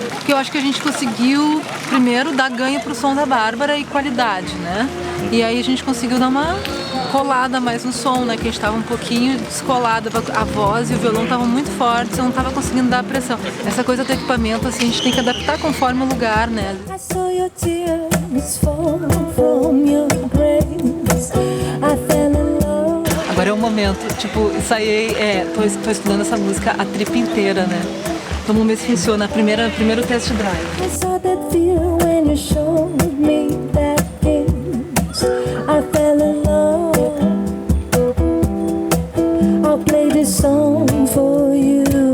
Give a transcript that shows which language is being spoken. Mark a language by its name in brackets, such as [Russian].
[Portuguese] Porque eu acho que a gente conseguiu, primeiro, dar ganho pro som da Bárbara e qualidade, né? E aí a gente conseguiu dar uma colada mais no som, né? Que a gente tava um pouquinho descolada, a voz e o violão estavam muito fortes, eu não tava conseguindo dar pressão. Essa coisa do equipamento, assim, a gente tem que adaptar conforme o lugar, né? [English] I saw your tears fall from your grace. I fell in love. [Portuguese] Agora é o momento, tipo, ensaiei, tô estudando essa música a trip inteira, né? Vamos ver se funciona, primeiro test drive. [English] I saw that fear when you showed me that kiss. I fell in love. I'll play this song for you.